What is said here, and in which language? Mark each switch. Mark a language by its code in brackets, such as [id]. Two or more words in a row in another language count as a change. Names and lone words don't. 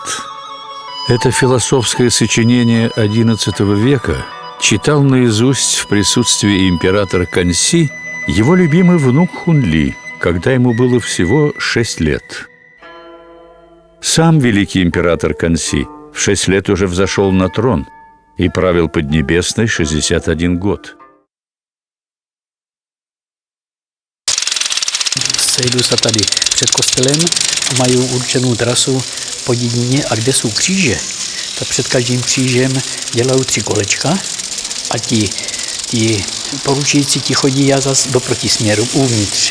[ru] Это философское сочинение XI века читал наизусть в присутствии императора Канси его любимый внук Хунли, когда ему было всего 6 лет. Сам великий император Канси в 6 лет уже взошел на трон и правил Поднебесной 61 год. [cs] Sejdu se tady před kostelem a mají určenou trasu po dědině, a kde jsou kříže, tak před každým křížem dělají 3 kolečka a ti poručící ti chodí a zase do protisměru uvnitř.